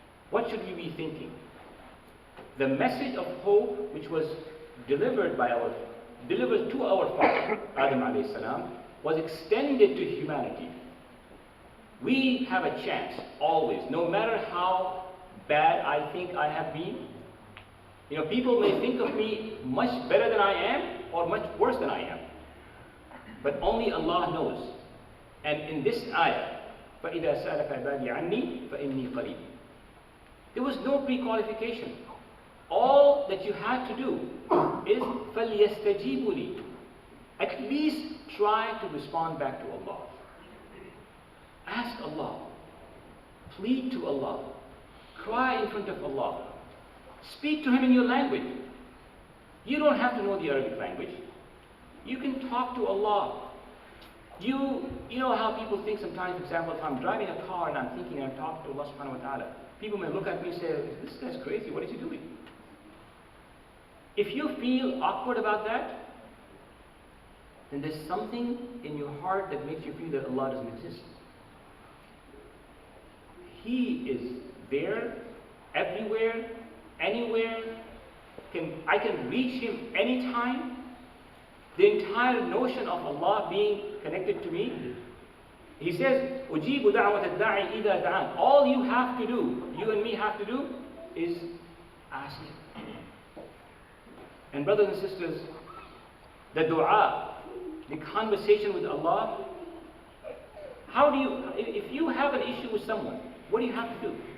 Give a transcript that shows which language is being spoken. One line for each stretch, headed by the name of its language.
English: What should we be thinking? The message of hope, which was delivered to our father, Adam alayhi salam, was extended to humanity. We have a chance, always, no matter how bad I think I have been. You know, people may think of me much better than I am, or much worse than I am. But only Allah knows. And in this ayah,
Arabic: فَإِذَا سَأَلَكَ عِبَادِي عَنِّي فَإِنِّي قَرِيبٌ.
English: There was no pre-qualification. All that you had to do is
Arabic: فَلْيَسْتَجِيبُوا لِي.
English: At least try to respond back to Allah. Ask Allah. Plead to Allah. Cry in front of Allah. Speak to Him in your language. You don't have to know the Arabic language. You can talk to Allah. You know how people think sometimes, for example, if I'm driving a car and I'm thinking I'm talking to Allah subhanahu wa ta'ala, people may look at me and say, this guy's crazy, what is he doing? If you feel awkward about that, then there's something in your heart that makes you feel that Allah doesn't exist. He is there, everywhere, anywhere. I can reach Him anytime. The entire notion of Allah being connected to me. He says,
Arabic: أُجِيبُ دَعْوَةَ الدَّاعِ إِذَا دَعَانِ.
English: All you have to do, you and me have to do, is ask Him. And brothers and sisters, the dua, the conversation with Allah, if you have an issue with someone, what do you have to do?